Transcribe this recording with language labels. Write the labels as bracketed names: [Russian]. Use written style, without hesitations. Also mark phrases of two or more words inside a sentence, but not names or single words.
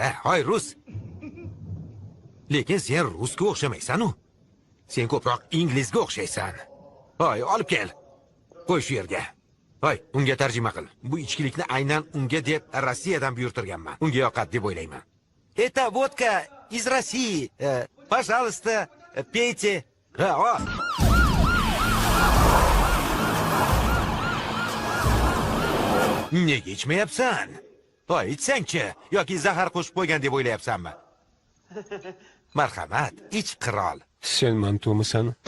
[Uzbek] Hoy, rus. Lekin sen rusga o'xshamaysan-u. Sen ko'proq inglizga o'xshaysan. Hoy, olib kel. Qo'y shu yerga. Hoy, unga tarjima qil. Bu ichkilikni aynan unga deb Rossiyadan buyurtirganman. Unga yoqadi deb o'ylayman. [Russian] Это водка из России. Пожалуйста, пейте. [Uzbek] Nega ichmayapsan? Hoy, ichsang-chi, yoki zahar qo'shib qo'ygan deb o'ylayapsanmi? Marhamat, ich qirol. Sen Mantumisan?